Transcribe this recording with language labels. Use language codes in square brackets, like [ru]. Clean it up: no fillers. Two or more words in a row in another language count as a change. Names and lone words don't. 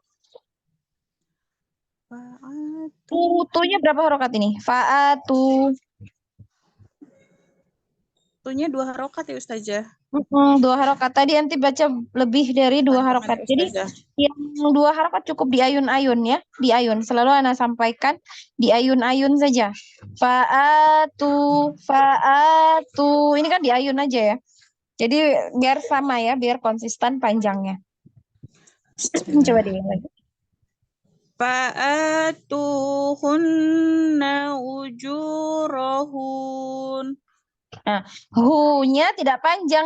[id] Tunya berapa harokat ini? [ar] Fa'atu. [id] Tunya 2 harokat ya Ustazah. 2 harokat. Tadi nanti baca lebih dari 2 harokat. Jadi yang 2 harokat cukup di ayun-ayun ya. Di ayun. Selalu Ana sampaikan di ayun-ayun saja. [ar] Fa'atu. Fa'atu. [id] Ini kan di ayun aja ya. Jadi biar sama ya. Biar konsisten panjangnya. Coba deh lagi. [ar] Fa'atuhunna ujurahun. [id] Nah, hu-nya tidak panjang.